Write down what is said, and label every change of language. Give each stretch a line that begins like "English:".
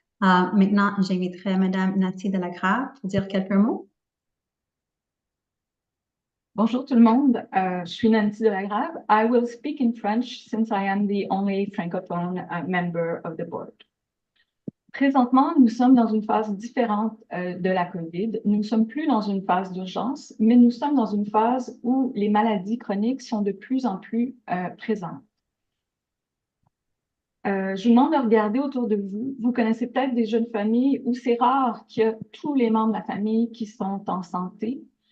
French: Maintenant, j'inviterai Madame Nathalie Delagrave pour dire quelques mots. Bonjour tout le monde, je suis Nancy Delagrave.
English: I will speak in French since I am the only francophone member of the board.
French: Présentement, nous sommes dans une phase différente de la COVID. Nous ne sommes plus dans une phase d'urgence, mais nous sommes dans une phase où les maladies chroniques sont de plus en plus présentes. Je vous demande de regarder autour de vous. Vous connaissez peut-être des jeunes familles où c'est rare qu'il y ait tous les membres de la famille qui sont en santé.